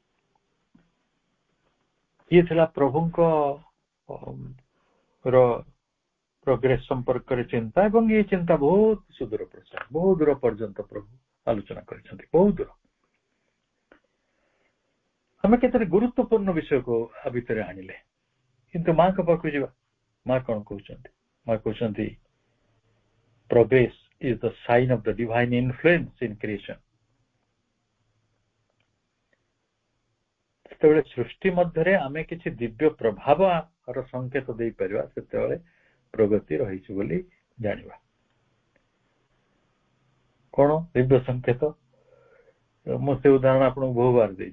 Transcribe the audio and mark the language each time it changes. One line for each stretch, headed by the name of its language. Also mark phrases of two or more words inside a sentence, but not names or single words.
Odia: ଇଏ ଥିଲା ପ୍ରଭୁଙ୍କ ପ୍ରୋଗ୍ରେସ ସମ୍ପର୍କରେ ଚିନ୍ତା, ଏବଂ ଏ ଚିନ୍ତା ବହୁତ ସୁଦୂର ପ୍ରସାର, ବହୁତ ଦୂର ପର୍ଯ୍ୟନ୍ତ ପ୍ରଭୁ ଆଲୋଚନା କରିଛନ୍ତି, ବହୁତ ଦୂର। ଆମେ କେତେ ଗୁରୁତ୍ୱପୂର୍ଣ୍ଣ ବିଷୟକୁ ଆ ଭିତରେ ଆଣିଲେ, କିନ୍ତୁ ମାଙ୍କ ପାଖକୁ ଯିବା। ମା କଣ କହୁଛନ୍ତି? ମା କହୁଛନ୍ତି
English: progress is the sign of the divine influence in creation।
Odia: ଯେତେବେଳେ ସୃଷ୍ଟି ମଧ୍ୟରେ ଆମେ କିଛି ଦିବ୍ୟ ପ୍ରଭାବର ସଂକେତ ଦେଇପାରିବା, ସେତେବେଳେ ପ୍ରଗତି ରହିଛି ବୋଲି ଜାଣିବା। କଣ ଦିବ୍ୟ ସଂକେତ? ମୁଁ ସେ ଉଦାହରଣ ଆପଣଙ୍କୁ ବହୁବାର ଦେଇଛି।